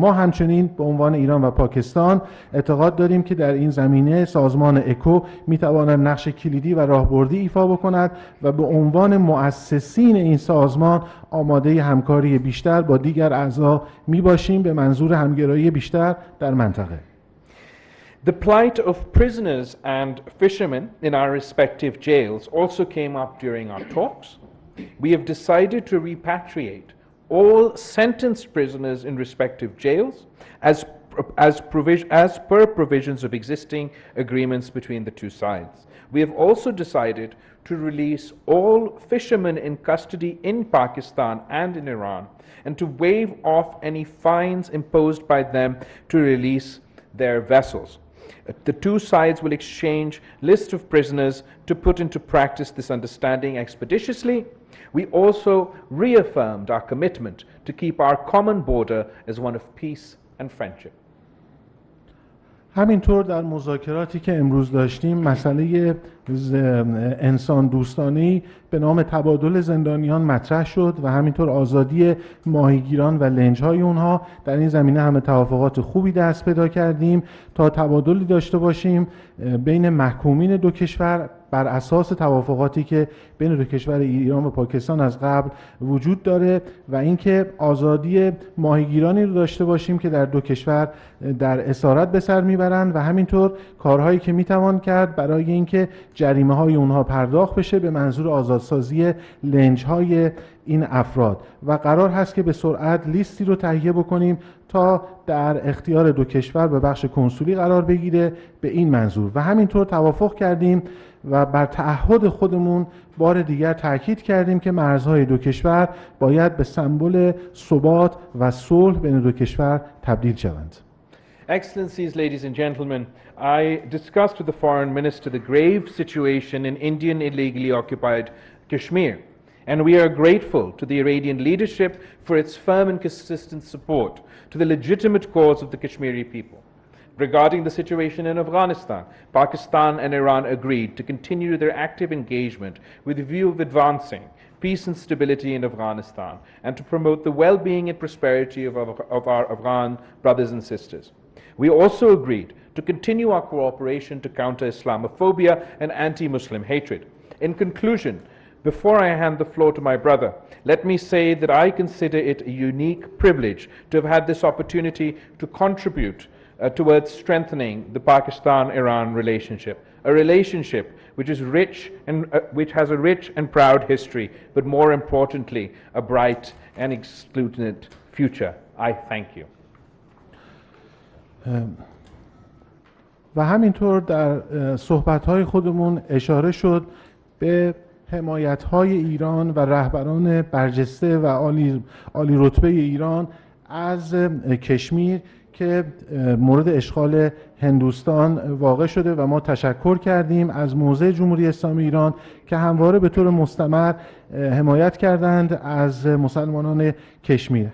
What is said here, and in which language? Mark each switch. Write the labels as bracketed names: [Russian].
[Persian] ما همچنین به عنوان ایران و پاکستان اعتقاد داریم که در این زمینه سازمان اکو میتواند نقش کلیدی و راهبردی ایفا بکند و به عنوان مؤسسین این سازمان آماده همکاری بیشتر با دیگر اعضا میباشیم به منظور همگرایی بیشتر در منطقه. [English] The plight of prisoners and fishermen in our respective jails also came up during our talks. We have decided to repatriate all sentenced prisoners in respective jails as per provisions of existing agreements between the two sides. We have also decided to release all fishermen in custody in Pakistan and in Iran, and to waive off any fines imposed by them to release their vessels. The two sides will exchange lists of prisoners to put into practice this understanding expeditiously. We also reaffirmed our commitment to keep our common border as one of peace and friendship. [Persian] همینطور در مذاکراتی که امروز داشتیم مسئله انسان دوستانه‌ای به نام تبادل زندانیان مطرح شد و همینطور آزادی ماهیگیران و لنج‌های اونها. در این زمینه همه توافقات خوبی دست پیدا کردیم تا تبادلی داشته باشیم بین محکومین دو کشور بر اساس توافقاتی که بین دو کشور ایران و پاکستان از قبل وجود داره، و اینکه آزادی ماهیگیرانی رو داشته باشیم که در دو کشور در اسارت به سر میبرند و همینطور کارهایی که میتوان کرد برای اینکه جریمه های اونها پرداخت بشه به منظور آزادسازی لنج های این افراد. و قرار هست که به سرعت لیستی رو تهیه بکنیم تا در اختیار دو کشور به بخش کنسولی قرار بگیره به این منظور. و همینطور توافق کردیم و بر تعهد خودمون بار دیگر تاکید کردیم که مرزهای دو کشور باید به سمبل ثبات و صلح بین دو کشور تبدیل شوند. [English] Excellencies, ladies and gentlemen, I discussed with the Foreign Minister the grave situation in Indian illegally occupied Kashmir, and we are grateful to the Iranian leadership for its firm and consistent support to the legitimate cause of the Kashmiri people. Regarding the situation in Afghanistan, Pakistan and Iran agreed to continue their active engagement with the view of advancing peace and stability in Afghanistan and to promote the well-being and prosperity of our Afghan brothers and sisters. We also agreed to continue our cooperation to counter Islamophobia and anti-Muslim hatred. In conclusion, before I hand the floor to my brother, let me say that I consider it a unique privilege to have had this opportunity to contribute towards strengthening the Pakistan-Iran relationship, a relationship which is rich and which has a rich and proud history, but more importantly, a bright and exultant future. I thank you. [Persian] و همینطور در صحبت‌های خودمون اشاره شد به حمایت‌های ایران و رهبران برجسته و عالی رتبه ایران از کشمیر که مورد اشغال هندوستان واقع شده و ما تشکر کردیم از موضع جمهوری اسلامی ایران که همواره به طور مستمر حمایت کردند از مسلمانان کشمیر.